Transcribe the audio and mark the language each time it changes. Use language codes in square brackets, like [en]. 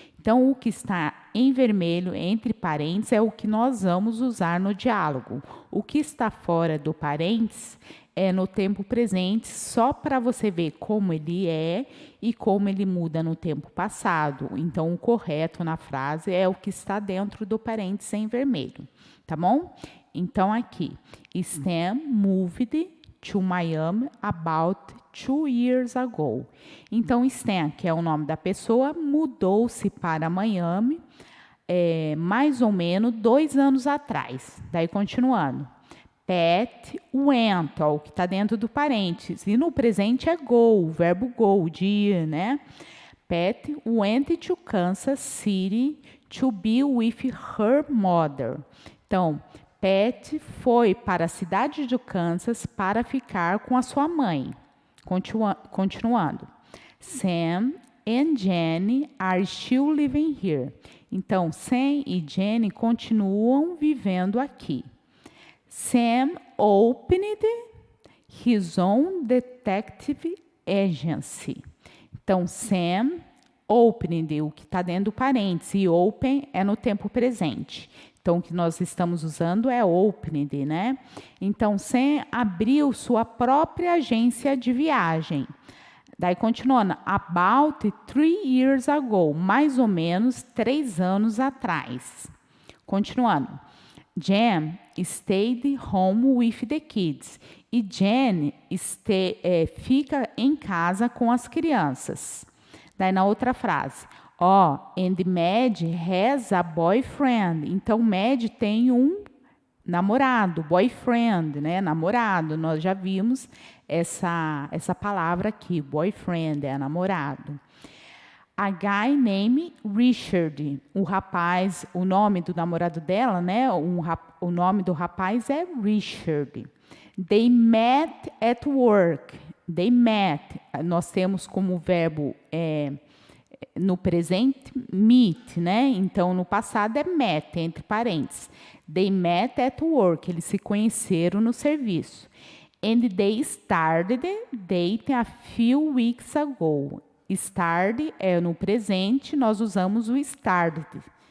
[pt] Então, o que está em vermelho entre parênteses é o que nós vamos usar no diálogo. O que está fora do parênteses é no tempo presente, só para você ver como ele é e como ele muda no tempo passado. Então, o correto na frase é o que está dentro do parênteses em vermelho, tá bom? Então, aqui, [en] Stan moved to Miami about 2 years ago. [pt] Então, Stan, que é o nome da pessoa, mudou-se para Miami mais ou menos 2 anos atrás. Daí, continuando. [en] Pat went, [pt] ó, o que está dentro do parênteses. E no presente é go, o verbo go, de ir, né? [en] Pat went to Kansas City to be with her mother. [pt] Então, Pat foi para a cidade de Kansas para ficar com a sua mãe. Continuando. [en] Sam and Jenny are still living here. [pt] Então, Sam e Jenny continuam vivendo aqui. [en] Sam opened his own detective agency. [pt] Então, [en] Sam opened, [pt] o que está dentro do parênteses, e open é no tempo presente. Então, o que nós estamos usando é opened, né? Então, Sam abriu sua própria agência de viagem. Daí, continuando, [en] about 3 years ago, [pt] mais ou menos 3 anos atrás. Continuando. [en] Jen stayed home with the kids. [pt] E Jen fica em casa com as crianças. Daí na outra frase, [en] and Mad has a boyfriend. [pt] Então, Mad tem um namorado, boyfriend, né? Namorado. Nós já vimos essa palavra aqui, boyfriend, é namorado. [en] A guy named Richard, [pt] o rapaz, o nome do namorado dela, né? O nome do rapaz é Richard. [en] They met at work. They met. [pt] Nós temos como verbo no presente meet, né? Então no passado é met, entre parênteses. [en] They met at work. [pt] Eles se conheceram no serviço. [en] And they started dating a few weeks ago. [pt] Started é no presente, nós usamos o started.